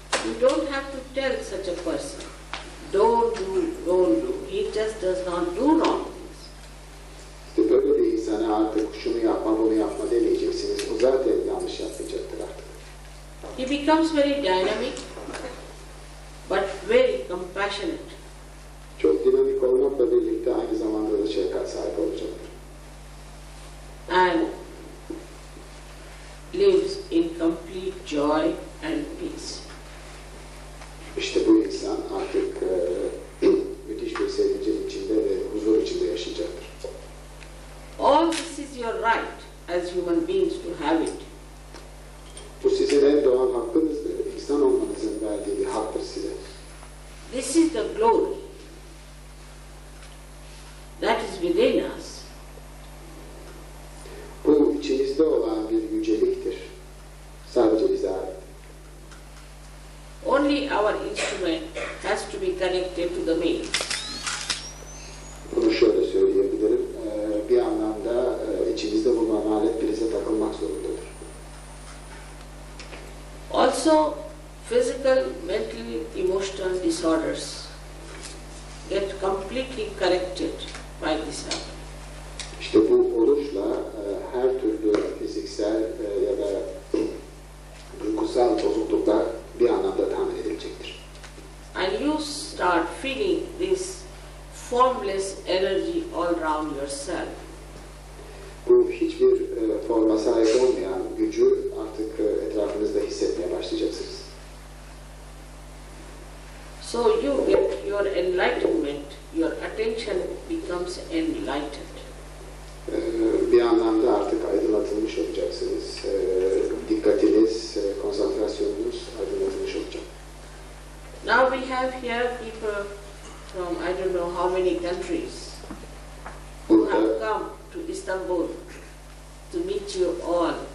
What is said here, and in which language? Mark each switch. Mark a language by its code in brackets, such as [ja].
[en] You don't have to tell such a person, don't do, don't do. He just does not do wrong things. [tr] İşte böyle bir insana artık şunu yapma, bunu yapma demeyeceksiniz. O zaten yanlış yapmayacaktır artık. [en] He becomes very dynamic, but very compassionate. [tr] Çok dinamik olmakla birlikte aynı zamanda da şefkat sahibi olacaktır. [en] And lives in complete joy and peace. [tr] İşte bu insan artık müthiş bir sevincin içinde ve huzur içinde yaşayacaktır. [en] All this is your right as human beings to have it. [tr] Bu sizin en doğal hakkınızdır. İnsan olmanızın verdiği bir haktır size. [en] This is the glory that is within us. [tr] Bu içinizde olan bir yüceliktir. Sadece bize ait. [en] Only our instrument has to be connected to the main. [tr] Bunu şöyle söyleyebilirim. Bir anlamda içinizde bulunan alet prize takılmak zorundadır. [en] Also, physical, mental, emotional disorders get completely corrected by this act. [tr] İşte bu oruçla her türlü fiziksel ya da duygusal bozukluklar bir anlamda tahmin edilecektir. [en] And you start feeling this formless energy all around yourself. [tr] Bu hiçbir forma sahip olmayan gücü artık etrafınızda hissetmeye başlayacaksınız. [en] So you get your enlightenment, your attention becomes enlightened. [tr] Bir anlamda artık aydınlatılmış olacaksınız. Dikkatiniz, konsantrasyonunuz aydınlatılmış olacak. [en] Now we have here people from I don't know how many countries who have come to Istanbul to meet you all.